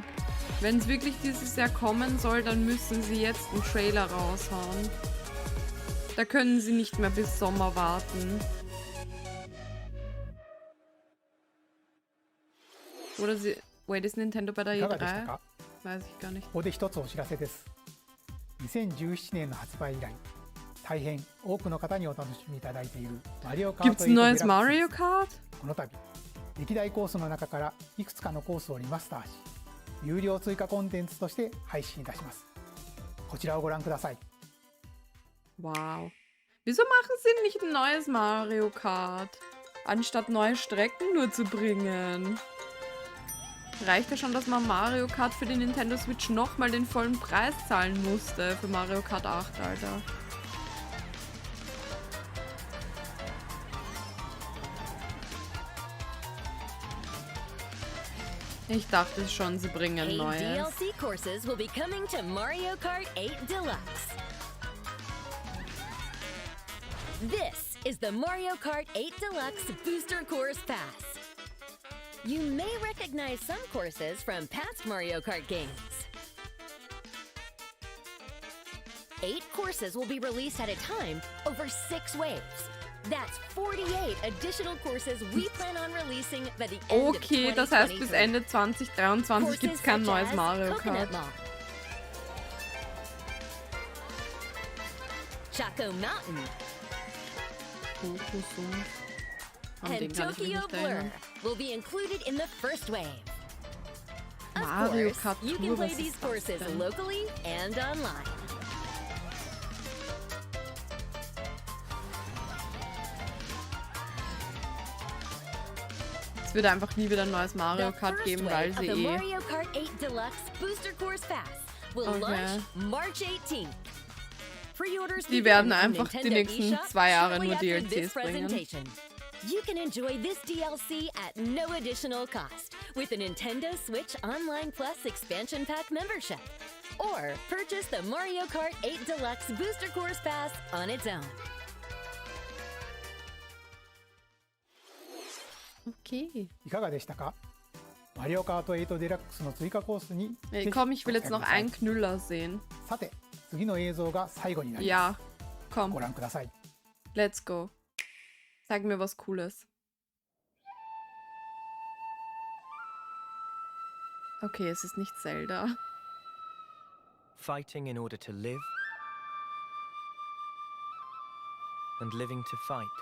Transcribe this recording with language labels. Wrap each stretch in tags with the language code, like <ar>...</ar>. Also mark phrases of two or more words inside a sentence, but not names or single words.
<de>Wenn es wirklich dieses Jahr kommen soll, dann müssen sie jetzt einen Trailer raushauen. Da können sie nicht mehr bis Sommer warten. Oder sie... Wait, ist Nintendo bei der E3? Weiß ich gar nicht.</de> <ja>ここで一つお知らせです。2017年の発売以来、大変多くの方にお楽しみいただいているマリオカート</ja> <de>Gibt's ein neues Mario Kart?</de> <ja>この度、歴代コースの中からいくつかのコースをリマスターし、有料追加コンテンツとして配信いたします。こちらをご覧ください。</ja> <de>Wow. Wieso machen sie nicht ein neues Mario Kart? Anstatt neue Strecken nur zu bringen. Reicht ja schon, dass man Mario Kart für die Nintendo Switch nochmal den vollen Preis zahlen musste für Mario Kart 8, Alter. Ich dachte schon, sie bringen neues.</de> <en>DLC courses will be coming to Mario Kart 8 Deluxe. This is the Mario Kart 8 Deluxe Booster Course Pass. You may recognize some courses from past Mario Kart games. 8 courses will be released at a time over 6 waves. That's 48 additional courses we plan on releasing by the end of 2023.</en> <de>Okay, das heißt, bis Ende 2023 gibt es kein neues Mario Kart.</de> <en>Choco Mountain. And Tokyo Blur will be included in the first wave.</en> <de>Mario</de> <en>Of course,</en> <de>Kart</de> <en>you</en> <de>Tour,</de> <en>can play</en> <de>was</de> <en>these</en> <de>ist das</de> <en>courses</en> <de>denn?</de> <en>locally and online.</en> <de>Es wird einfach nie wieder ein neues Mario</de> <en>The</en> <de>Kart</de> <en>first</en> <de>geben,</de> <en>wave</en> <de>weil</de> <en>of</en> <de>sie</de> <en>the Mario Kart 8 Deluxe Booster Course Pass will launch March 18th. Pre-orders</en> <de>Die</de> <en>begin</en> <de>werden</de> <en>on</en> <de>einfach die</de> <en>Nintendo</en> <de>nächsten</de> <en>eShop</en> <de>2 Jahre</de> <en>shortly</en> <de>nur</de> <en>after this</en> <de>DLCs bringen.</de> <en>presentation. You can enjoy this DLC at no additional cost with a Nintendo Switch Online Plus Expansion Pack membership. Or purchase the Mario Kart 8 Deluxe Booster Course Pass on its own.</en> <de>Okay.</de> <ja>いかがでしたか？マリオカート8デラックスの追加コースに</ja> <de>Komm, ich will jetzt noch einen Knüller sehen.</de> <ja>さて、次の映像が最後になりま</ja> <de>Ja,</de> <ja>す。</ja> <de>komm.</de> <ja>ご覧ください。</ja> <en>Let's go.</en> <de>Zeig mir was Cooles. Okay, es ist nicht Zelda.</de> <en>Fighting in order to live and living to fight.</en>